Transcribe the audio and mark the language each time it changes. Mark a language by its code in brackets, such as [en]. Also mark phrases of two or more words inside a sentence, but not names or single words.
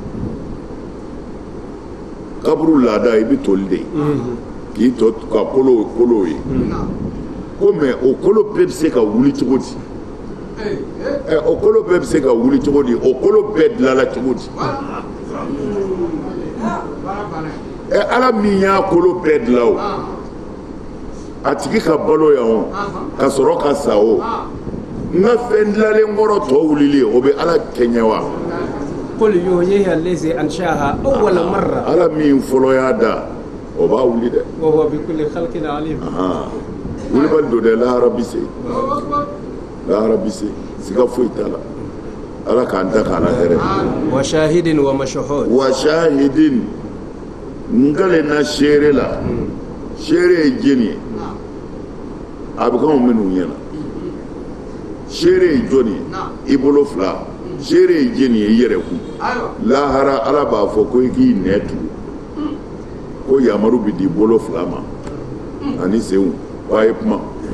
[bm] kaburu laada i bɛ toli de k'i tɔ ka kolo ye ko mɛ o kolo bɛɛ bɛ se ka wuli cogo di o kolo bɛɛ bɛ se ka wuli cogo di o kolo bɛɛ dilanna cogo di ala min y'a kolo bɛɛ dilan o a tigi ka balo yan o ka sɔrɔ ka sa o n ka fɛn dilanlen kɔrɔ tɔ wulili o bɛ ala kɛɲɛ wa [ar] قل يحييها الذي أنشأها أول مرة [bm] ala min fɔlɔ y'a da o b'a wuli dɛ [ar] وهو بكل خلق عليم [bm] wulibali don dɛ lahara bi se siga foyi t'a la ala k'an da k'a la hɛrɛ [ar] وشاهد ومشهود وشاهد [bm] n kale na seere la seere ye jeni ye a bɛ k'anw minnu ɲɛna seere ye jɔnni ye i bolo fila seere ye jeni ye i yɛrɛ kun lahara ala b'a fɔ ko i k'i nɛ tugu ko yamaru bɛ di bolo fila ma ani senw k'a ye kuma